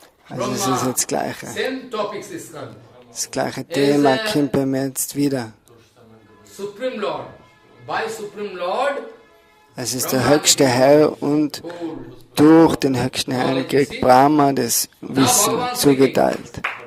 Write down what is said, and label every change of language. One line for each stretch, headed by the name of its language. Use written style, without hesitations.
German: Also es ist jetzt das Gleiche.
English: Same topics is coming.
German: Das gleiche Thema kommt bei mir jetzt wieder.
English: Supreme Lord. By Supreme Lord,
German: Es ist der höchste Herr und durch den höchsten Herrn kriegt Brahma das Wissen zugeteilt.